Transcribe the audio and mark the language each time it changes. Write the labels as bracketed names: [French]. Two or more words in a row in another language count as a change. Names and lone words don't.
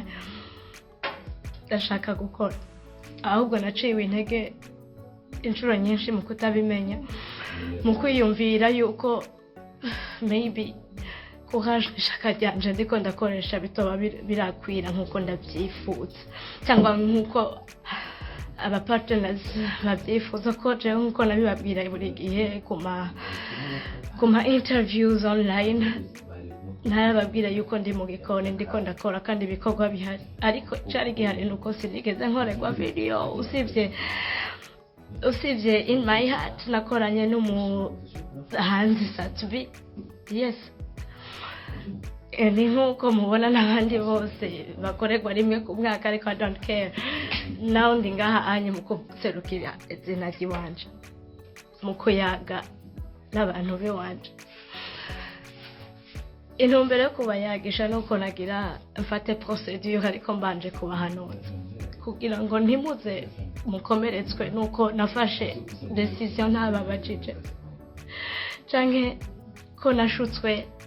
[Rundi] ndashaka gukora ahubwo naciwe intege inshuro nyinshi mu kutabimenya mu kwiyumvira yuko [English] maybe courage [Rundi] ishaka ryanje ndiko ndakoresha bitoba birakwira nkuko ndabyifuza cyangwa nkuko aba partners babyifuza ko je nkuko nabibabwira buri gihe kuma [English] interviews online [Rundi] ntababwira yuko ndi mu gikoni ndiko ndakora kandi ibikorwa bihari ariko cyari gihari nuko sinigeze nkorerwa video usibye [English] in my heart [Rundi] nakoranye n'umuhanzi Satbi. Yes, ni nkuko mubona n'abandi bose bakorerwa rimwe ku mwaka ariko [English] I don't care now [Rundi] ndi ngaha anye mu kuserukira izina ry'iwanje mu kuyaga n'abantu b'iwanje intumbero yo kubayagisha nuko nagira mfate procedure ariko mbanje kubahanuza kugira ngo ntimuze mukomeretswe nuko nafashe decision ntababajije canke ko nashutswe